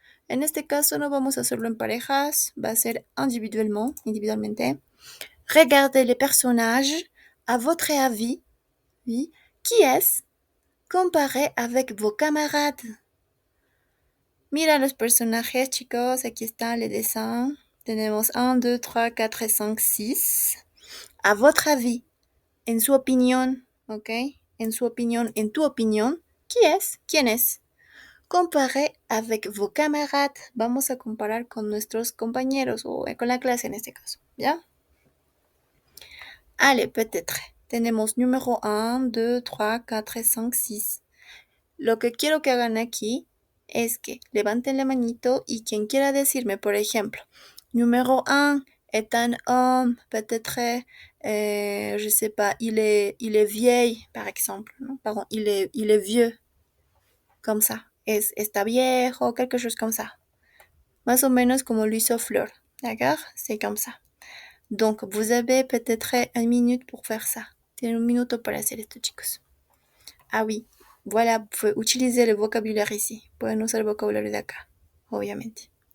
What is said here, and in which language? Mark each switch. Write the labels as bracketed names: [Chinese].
[Spanish] En este caso no vamos a hacerlo en parejas, va a ser individualmente. [French] Regardez les personnages à votre avis, oui, qui est-ce comparé avec vos camarades. [Spanish] Mira los personajes, chicos, aquí está le dessin. Tenemos 1, 2, 3, 4 et 5, 6. [French] À votre avis, [Spanish] en su opinión, ¿ok? En su opinión, en tu opinión, ¿quién es? [French] Comparé avec vos camarades. [Spanish] Vamos a comparar con nuestros compañeros o con la clase en este caso, ¿ya? [French] Allez, peut-être. [Spanish] Tenemos número 1, 2, 3, 4, 5, 6. Lo que quiero que hagan aquí es que levanten la manito y quien quiera decirme, por ejemplo, número 1 [French] est un homme, peut-être, je sais pas, il est vieil, par exemple, [Spanish] ¿no? [French] Pardon, il est vieux, comme ça, [Spanish] está viejo, [French] quelque chose comme ça. [Spanish] Más o menos como lo hizo Fleur, d'accord? [French] C'est comme ça. Donc, vous avez peut-être 1 minute pour faire ça. [Spanish] Tienen un minuto para hacer esto, chicos. [French] Ah oui, voilà, vous pouvez utiliser le vocabulaire ici. [Spanish] Pueden usar el vocabulario de acá, obviamente.